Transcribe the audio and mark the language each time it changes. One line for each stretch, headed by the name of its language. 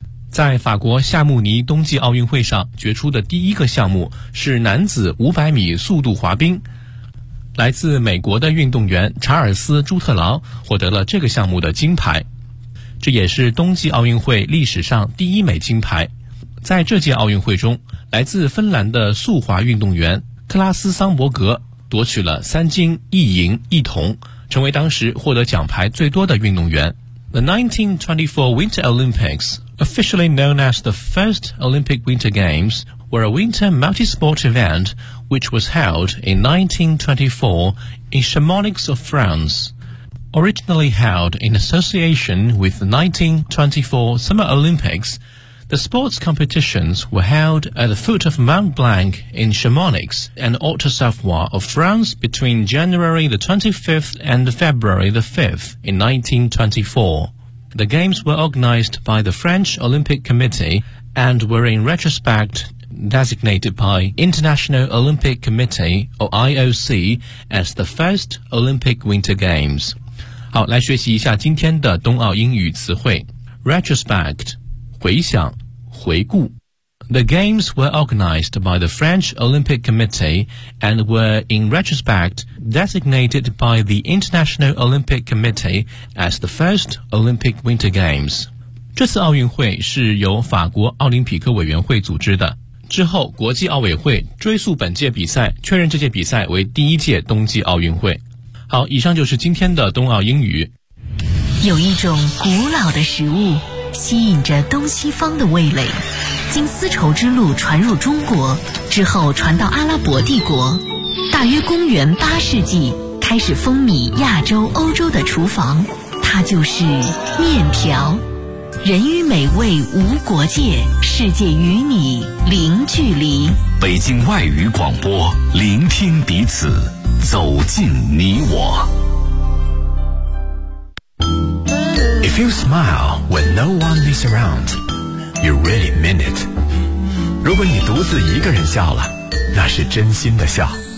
Chinese: 在法国夏慕尼冬季奥运会上决出的第一个项目是男子500米速度滑冰，来自美国的运动员查尔斯·朱特劳获得了这个项目的金牌，这也是冬季奥运会历史上第一枚金牌。在这届奥运会中，来自芬兰的速滑运动员克拉斯·桑伯格夺取了三金一银一铜，成为当时获得奖牌最多的运动员。
English: The 1924 Winter Olympics, officially known as the first Olympic Winter Games, were a winter multi-sport event which was held in 1924 in Chamonix of France. Originally held in association with the 1924 Summer Olympics, the sports competitions were held at the foot of Mont Blanc in Chamonix and Haute-Savoie of France between January the 25th and February the 5th in 1924. The games were organized by the French Olympic Committee and were in retrospect designated by International Olympic Committee or IOC as the first Olympic Winter Games.
Chinese: 好，来学习一下今天的冬奥英语词汇。 Retrospect 回想回顾。
English: The games were organized by the French Olympic Committee and were in retrospect designated by the International Olympic Committee as the first Olympic Winter Games.
Chinese: 这次奥运会是由法国奥林匹克委员会组织的，之后国际奥委会追溯本届比赛，确认这届比赛为第一届冬季奥运会。好，以上就是今天的冬奥英语。有一种古老的食物吸引着东西方的味蕾，经丝绸之路传入中国，之后传到阿拉伯帝国，大约公元八世纪开始风靡亚洲欧洲的厨房，它就是面条。人与美味无国界，世界与你零距离。北京外语广播，聆听彼此，走进你我。
English: If you smile when no one is around, you really mean it.
Chinese: 如果你独自一个人笑了，那是真心的笑。